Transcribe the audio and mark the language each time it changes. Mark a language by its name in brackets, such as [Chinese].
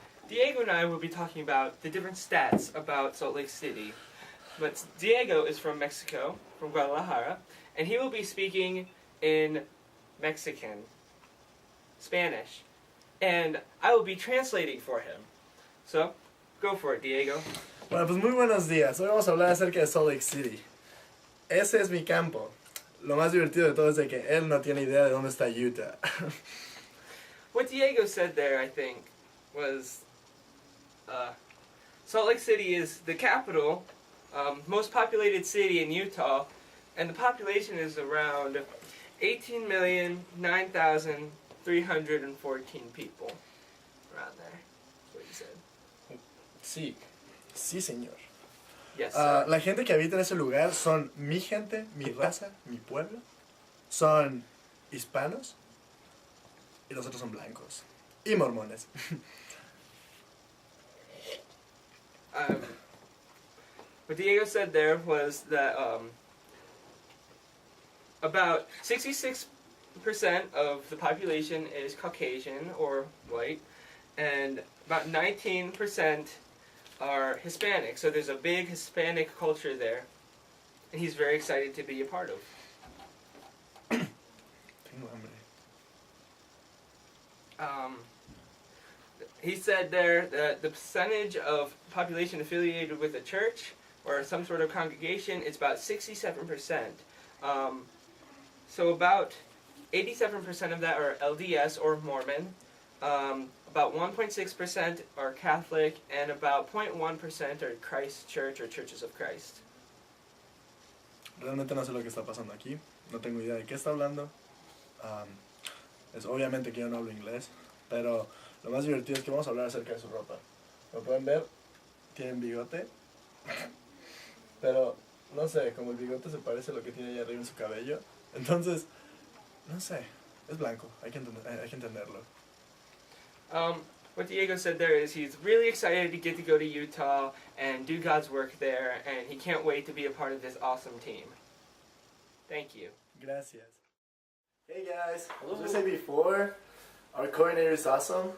[English] Diego and I will be talking about the different stats about Salt Lake City. But Diego is from Mexico, from Guadalajara, and he will be speaking in Mexican, Spanish, and I will be translating for him. So, go for it, Diego. [Spanish] Bueno, pues muy buenos días. Hoy vamos a hablar acerca de Salt Lake City. Ese es mi campo. Lo más divertido de todo es de que él no tiene idea de dónde está Utah. [English] What Diego said there, I think, was Salt Lake City is the capital, most populated city in Utah, and the population is around 18,009,314 people. Around there. That's what you said. [Spanish] Sí, sí señor. [English] Yes, sir. [Spanish] La gente que habita en ese lugar son mi gente, mi raza, mi pueblo. Son hispanos y los otros son blancos. Y mormones. [English] What Diego said there was that about 66% of the population is Caucasian or white, and about 19% are Hispanic. So there's a big Hispanic culture there, and he's very excited to be a part of. [Spanish] Tengo hambre. [English] He said there that the percentage of population affiliated with a church or some sort of congregation is about 67%. So about 87% of that are LDS or Mormon, about 1.6% are Catholic, and about 0.1% are Christ Church or Churches of Christ. [Spanish] Realmente no sé lo que está pasando aquí. No tengo idea de qué está hablando. Es obviamente que yo no hablo inglés, pero lo más divertido es que vamos a hablar acerca de su ropa. Como pueden ver, tienen bigote, pero no sé, como el bigote se parece a lo que tiene allá arriba en su cabello, entonces, no sé, es blanco, hay que entenderlo. [English] What Diego said there is he's really excited to get to go to Utah and do God's work there, and he can't wait to be a part of this awesome team. Thank you. [Spanish] Gracias. [English] Hey guys, as I said before, our coordinator is awesome.